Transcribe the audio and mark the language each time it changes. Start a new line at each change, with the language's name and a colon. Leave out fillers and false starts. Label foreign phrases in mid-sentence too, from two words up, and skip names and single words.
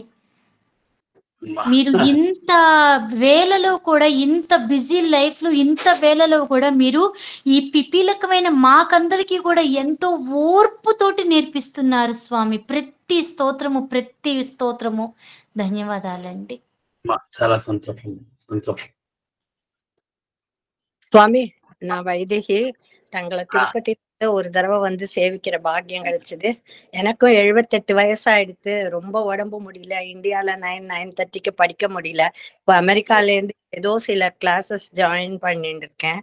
Telugu: మీరు ఇంత వేళలో కూడా, ఇంత బిజీ లైఫ్ లో ఇంత వేళలో కూడా మీరు ఈ పిపీలకమైన మాకందరికీ కూడా ఎంతో ఓర్పుతోటి నేర్పిస్తున్నారు స్వామి. ప్రతి స్తోత్రము ధన్యవాదాలండి. చాలా సంతోషం.
Tamil: சுவாமி, நான் வைதேகி. தங்களை திருப்பதியில ஒரு தடவை வந்து சேவிக்கிற பாக்கியம் கிடைச்சது. எனக்கும் 78 வயசாயிடுத்து. ரொம்ப உடம்பு முடியல. இந்தியால 9:30க்கு படிக்க முடியல. இப்போ அமெரிக்கால இருந்து ஏதோ சில கிளாஸஸ் ஜாயின் பண்ணிட்டு இருக்கேன்.